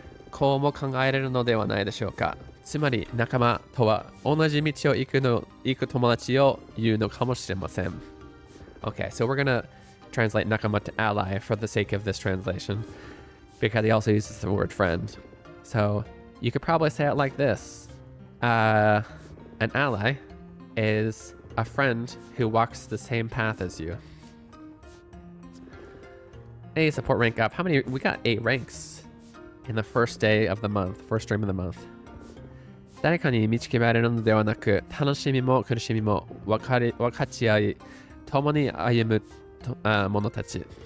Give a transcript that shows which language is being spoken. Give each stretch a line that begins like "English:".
Japanese: こうも考えれるのではないでしょうか。つまり仲間とは同じ道を行く友達を言うのかもしれません。
English: Okay, so we're gonna translate nakama to ally for the sake of this translation, because he also uses the word friend. So you could probably say it like this. An ally is a friend who walks the same path as you. Hey, support rank up. How many? We got 8 ranks in the first day of the month, first stream of the month.
Japanese: 誰かに導きられるのではなく、楽しみも苦しみも分かち合い、共に歩む者たち。